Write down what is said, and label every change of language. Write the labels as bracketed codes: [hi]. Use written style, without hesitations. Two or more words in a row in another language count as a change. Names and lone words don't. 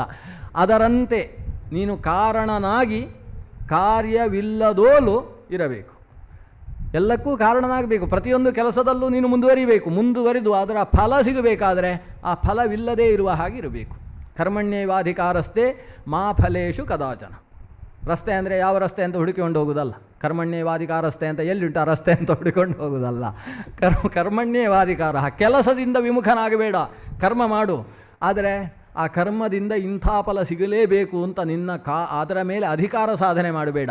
[kn] ಅದರಂತೆ ನೀನು ಕಾರಣನಾಗಿ ಕಾರ್ಯವಿಲ್ಲದೋಲು ಇರಬೇಕು. ಎಲ್ಲಕ್ಕೂ ಕಾರಣನಾಗಬೇಕು. ಪ್ರತಿಯೊಂದು ಕೆಲಸದಲ್ಲೂ ನೀನು ಮುಂದುವರಿದು ಅದರ ಫಲ ಸಿಗಬೇಕಾದರೆ ಆ ಫಲವಿಲ್ಲದೇ ಇರುವ ಹಾಗೆ ಇರಬೇಕು. [sa] कर्मण्येवाधिकारस्ते मा फलेषु कदाचन. [kn] ರಸ್ತೆ ಅಂದರೆ ಯಾವ ರಸ್ತೆ ಅಂತ ಹುಡುಕಿಕೊಂಡು ಹೋಗೋದಲ್ಲ. ಕರ್ಮಣ್ಯೇವಾಧಿಕಾರಸ್ಥೆ ಅಂತ ಎಲ್ಲಿಂಟ ರಸ್ತೆ ಅಂತ ಹುಡುಕೊಂಡು ಹೋಗೋದಲ್ಲ. ಕರ್ಮಣ್ಯೇವಾಧಿಕಾರ, ಕೆಲಸದಿಂದ ವಿಮುಖನಾಗಬೇಡ, ಕರ್ಮ ಮಾಡು. ಆದರೆ ಆ ಕರ್ಮದಿಂದ ಇಂಥ ಫಲ ಸಿಗಲೇಬೇಕು ಅಂತ ಅದರ ಮೇಲೆ ಅಧಿಕಾರ ಸಾಧನೆ ಮಾಡಬೇಡ.